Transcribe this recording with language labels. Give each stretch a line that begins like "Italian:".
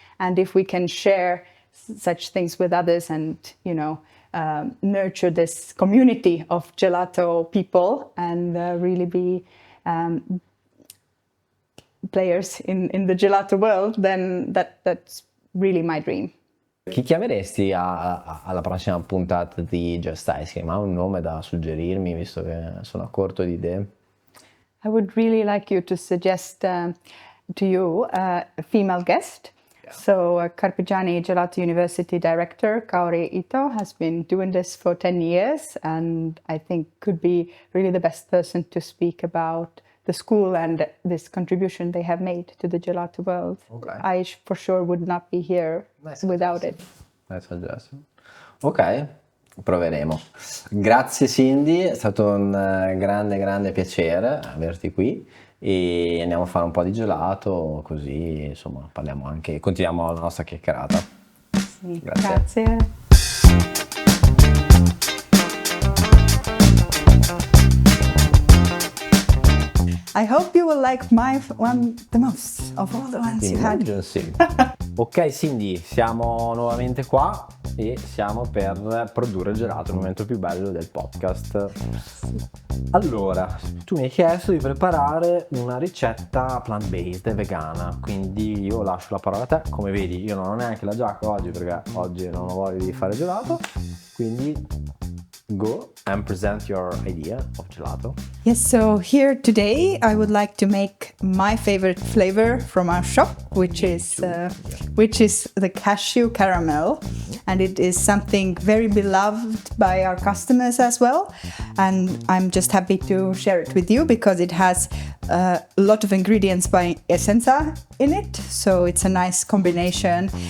English: And if we can share such things with others and, nurture this community of gelato people and really be players in the gelato world, then that's really my dream.
Italian: Chi chiameresti alla prossima puntata di Just Ice Cream? Ha un nome da suggerirmi, visto che sono a corto di idee?
English: I would really like you to suggest to you a female guest. So Carpigiani Gelato University director Kaori Ito has been doing this for 10 years and I think could be really the best person to speak about the school and this contribution they have made to the gelato world. Okay. I for sure would not be here without it. Nice suggestion.
Italian: Ok, proveremo. Grazie Sindy, è stato un grande piacere averti qui e andiamo a fare un po' di gelato, così insomma parliamo anche, continuiamo la nostra chiacchierata. Sì, grazie.
English: I hope you will like my one the most of all the ones you had.
Italian: Sì. Ok Sindy, siamo nuovamente qua e siamo per produrre il gelato, il momento più bello del podcast. Allora, tu mi hai chiesto di preparare una ricetta plant-based e vegana, quindi io lascio la parola a te. Come vedi, io non ho neanche la giacca oggi perché oggi non ho voglia di fare gelato, quindi
English: go and present your idea of gelato. Yes, so here today I would like to make my favorite flavor from our shop, which is the cashew caramel, and it is something very beloved by our customers as well. And I'm just happy to share it with you because it has a lot of ingredients by Essenza in it, so it's a nice combination.